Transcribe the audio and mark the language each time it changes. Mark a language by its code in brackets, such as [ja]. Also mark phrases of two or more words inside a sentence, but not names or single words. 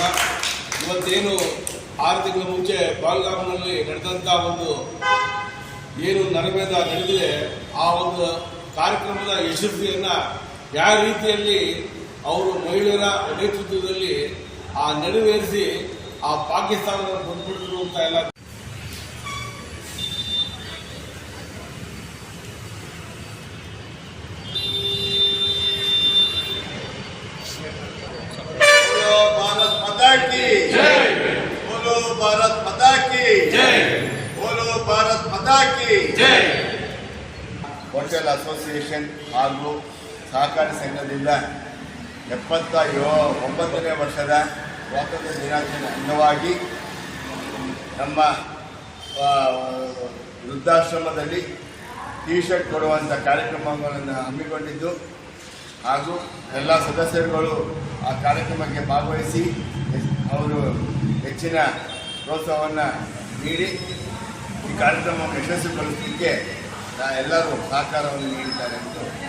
[kn] ಇವತ್ತೇನು 6 ತಿಂಗಳ ಮುಂಚೆ ಪಾಲ್ಗಾಮ್ನಲ್ಲಿ ನಡೆದಂಥ ಒಂದು ಏನು ನರಮೇಧ ನಡೆದಿದೆ, ಆ ಒಂದು ಕಾರ್ಯಕ್ರಮದ ಯಶಸ್ವಿಯನ್ನು ಯಾವ ರೀತಿಯಲ್ಲಿ ಅವರು ಮಹಿಳೆಯರ ನೇತೃತ್ವದಲ್ಲಿ ನೆರವೇರಿಸಿ ಆ ಪಾಕಿಸ್ತಾನವನ್ನು ಬಂದ್ಬಿಟ್ಟಿರು ಅಂತ ಎಲ್ಲ [hi] बोलो भारत माता की जय, बोलो भारत माता की जय. [en] hotel association [kn] ಹಾಗೂ ಸಹಕಾರಿ ಸಂಘದಿಂದ 79ನೇ ವರ್ಷದ ಸ್ವಾತಂತ್ರ್ಯ ದಿನಾಚರಣೆ ಅಂಗವಾಗಿ ನಮ್ಮ ವೃದ್ಧಾಶ್ರಮದಲ್ಲಿ ಟೀ ಶರ್ಟ್ ಕೊಡುವಂಥ ಕಾರ್ಯಕ್ರಮಗಳನ್ನು ಹಮ್ಮಿಕೊಂಡಿದ್ದು ಹಾಗೂ ಎಲ್ಲ ಸದಸ್ಯರುಗಳು ಆ ಕಾರ್ಯಕ್ರಮಕ್ಕೆ ಭಾಗವಹಿಸಿ ಅವರು ಹೆಚ್ಚಿನ ಪ್ರೋತ್ಸಾಹವನ್ನು ನೀಡಿ ಈ ಕಾರ್ಯಕ್ರಮವನ್ನು ಯಶಸ್ವಿಗೊಳಿಸಲಿಕ್ಕೆ ಎಲ್ಲರೂ ಸಹಕಾರವನ್ನು ನೀಡಿದ್ದಾರೆ ಎಂದು